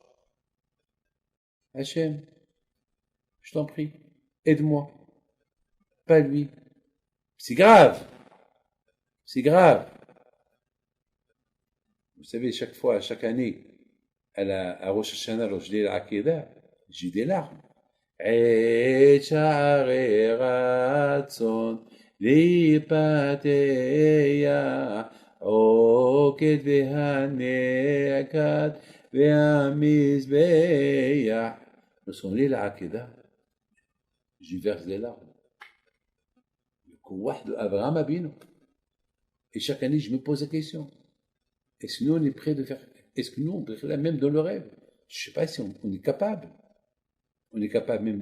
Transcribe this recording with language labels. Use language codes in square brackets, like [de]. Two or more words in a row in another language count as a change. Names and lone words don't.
[fr] Hachem, je t'en prie, aide-moi. Pas lui. C'est grave. C'est grave. Vous savez, chaque année, à Rosh Hashanah, lorsque je dis l'Akedah, j'ai des larmes. [he] עת שערי רצון להיפתח, עוקד והנעקד והמזבח. [fr] Lorsqu'on lit la Akedah, j'y verse des larmes. Le kouah de Abraham Abinu. Et chaque année, je me pose la question. Est-ce que nous, on est prêt de faire... Est-ce que nous, on peut faire la même dans le rêve? Je ne sais pas si on est capable. On est capable même...